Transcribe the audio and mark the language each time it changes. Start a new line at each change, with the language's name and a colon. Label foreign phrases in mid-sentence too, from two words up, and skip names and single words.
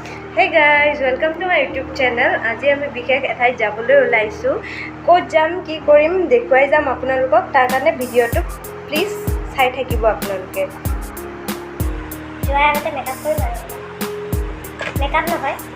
English: Hey guys, welcome to my YouTube channel.
Assamese: আজি আমি বিশেষ এঠাইত যাবলৈ ওলাইছো। ক'ত যাম কি কৰিম দেখুৱাই যাম আপোনালোকক। তাৰ কাৰণে ভিডিঅ'টো প্লিজ চাই থাকিব আপোনালোকে। যোৱাৰ আগতে মেকআপ কৰি লয়। মেকআপ নহয়